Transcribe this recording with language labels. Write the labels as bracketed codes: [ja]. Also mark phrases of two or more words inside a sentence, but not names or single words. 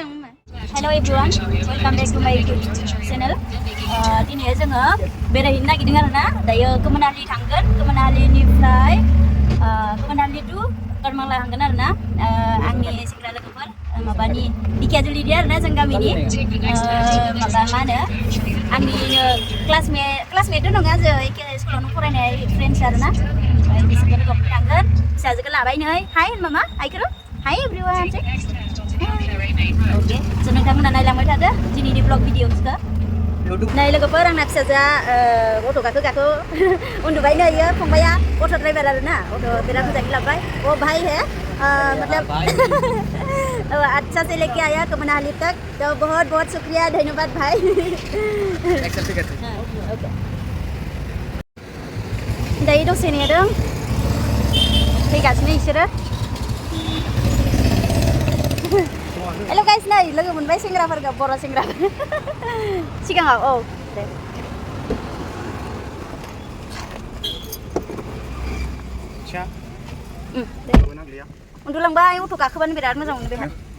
[brx] मा [en] hello everyone welcome back to my YouTube channel [brx] दिनै जोङो बेरायहैनो नागिरदों आरोना दायो गोमोनालि थांगोन गोमोनालिनिफ्राय गोमोनालि टु करमांला थांगोन आरोना आंनि सेंग्रा लोगोफोर माबानि दिखियाजुलिनि आरोना जों गामिनि माबा मा होनो आंनिनो क्लासमेट नङा जों एखे स्कुलावनो फरायनाय फ्रेन्ड्स आरोना ओमफ्राय बिसोरखौ लोगो हमनो थांगोन फिसाजोखौ लाबाय नै हाय मामा हायखौ [en] hi everyone [brx] अके स' नोंथांमोना नायलांबाय थादो दिनैनि ब्लग भिडिअसखौ नै लोगोफोर आंना फिसाजोआ अट' गाखो उन्दुबाय नै इयो फंबाया अट' ड्राइभार आरोना अट' बिराद मोजाङै लाबाय [hi] ओ भाई है मतलब अच्छा से लेके आया कमनाली तक तो बहुत बहुत शुक्रिया धन्यवाद भाई [brx] दायो दसे नेदों फैगासिनो बिसोरो [en] hello guys [brx] नै लोगो मोनबाय सेंग्राफोरखौ बर' सेंग्राफोर सिगाङाव औ दे उन्दुलांबाय अट' गाखोबानो बिराद मोजां मोनो बेहा